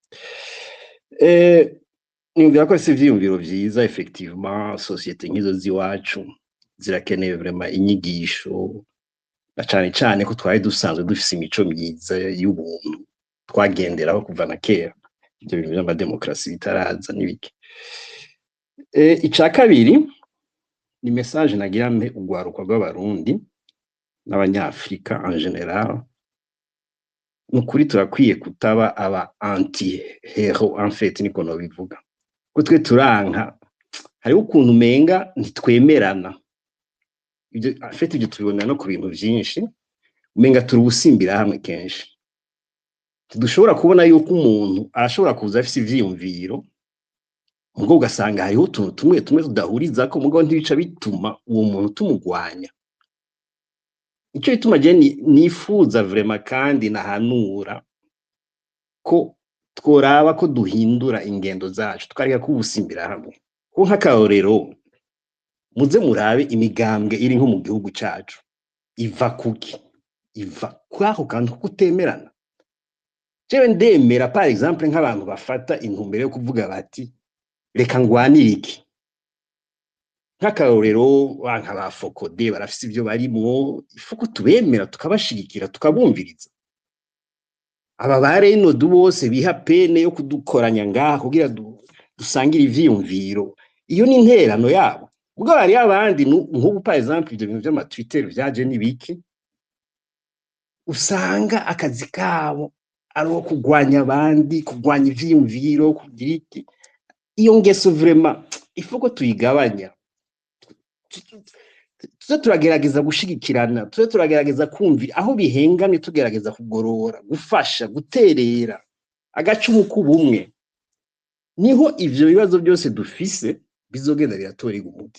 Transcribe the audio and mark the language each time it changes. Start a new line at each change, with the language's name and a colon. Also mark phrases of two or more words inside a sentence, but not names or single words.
Rundi: nimvira ko si ivyiyumviro vyiza
French: effectivement societe
Rundi: nkizo ziwacu zirakeneye vraiment inyigisho na cane ko twari dusanzwe dufise imico myiza y'ubuntu twagenderaho kuva na kera ibyo bintu by'amademokrasi bitaraza n'ibiki. Ica kabiri ni message nagira mpe ugwaruka rw'abarundi n'abanyafrika
French: en general
Rundi: nukuri turakwiye kutaba aba
English: anti-hero
French: en fait
Rundi: niko no bivuga ko twe turanka hari ukuntu umenga ntitwemerana ibyo
French: en fait
Rundi: ibyo tubibona no ku bintu byinshi umenga turi ubusimbira hamwe kenshi dushobora kubona yuko umuntu arashobora kuza afite ivyiyumviro ngo ugasanga hariho utuntu tumwe tudahuriza ko mugabo ntibica bituma uwo muntu tumugwanya. Icyo bituma je nifuza vraiment kandi nahanura ko tworaba ko duhindura ingendo zacu tukareka kubusimbira hamwe ko nk'akarorero muze murabe imigambwe iri nko mu gihugu cyacu iva kuki iva kwako kandi kutemerana. Jewe ndemera
French: par exemple
Rundi: nk'abantu bafata intumbero yo kuvuga bati reka ngwanire iki nk'akarorero banka ba Fokode barafise ibyo barimo ifuko tubemera tukabashigikira tukabumviriza. Aba bareno bose biha pene yo kudukoranya ngaha kugira dusangira ivyiyumviro iyo ni interano yabo ubwo bari abandi nk'ubu
French: par exemple
Rundi: ibyo bintu by'ama Twitter byaje nibiki usanga akazi kabo aro kugwanya abandi kugwanya ivyiyumviro kugira iki. Iyo ngeso vraiment ifuko tuyigabanya tuze turagerageza gushigikirana tuze turagerageza kumvira aho bihengamye tugerageza kugorora gufasha guterera agacumu kubumwe niho ivyo bibazo byose dufise bizogenda biratorega umuti.